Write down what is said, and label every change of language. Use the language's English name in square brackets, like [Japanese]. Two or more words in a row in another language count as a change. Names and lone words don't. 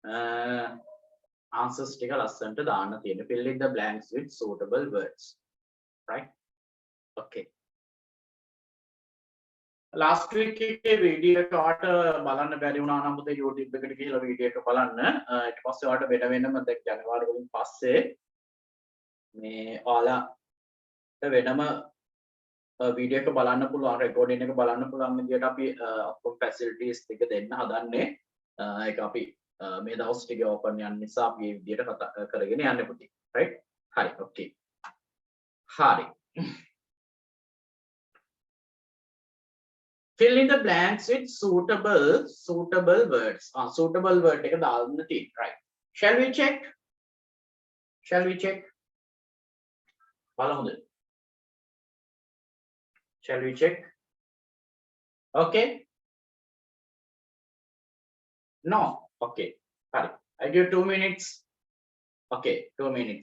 [English] answers [Sinhala] ටික ලස්සනට දාන්න තියෙන [English] fill in the blanks with suitable words right? Okay. Last week [Sinhala] එකේ video එක ඔයාලට බලන්න බැරි වුණා නම් පුතේ YouTube එකට ගිහලා video එක බලන්න. ඊට පස්සේ ඔයාලට වෙනම දැන් ජනවාරි වලින් පස්සේ මේ ඔයාලට වෙනම video එක බලන්න පුළුවන් recording එක බලන්න පුළුවන් විදියට අපි ඔක්කොම facilities ටික දෙන්න හදන්නේ. ඒක අපි මේ දවස් ටිකේ open යන නිසා අපි මේ විදියට කතා කරගෙන යන්නේ පුතේ. right? හරි. okay. හරි. [English] Fill in the blanks with suitable words. Suitable word [Sinhala] එක දාන්න තියෙනවා. [English] Right. Shall we check? [Sinhala] බලමුද? [English] Shall we check? Okay. No. Okay. හරි. I give 2 minutes. Okay, 2 minutes.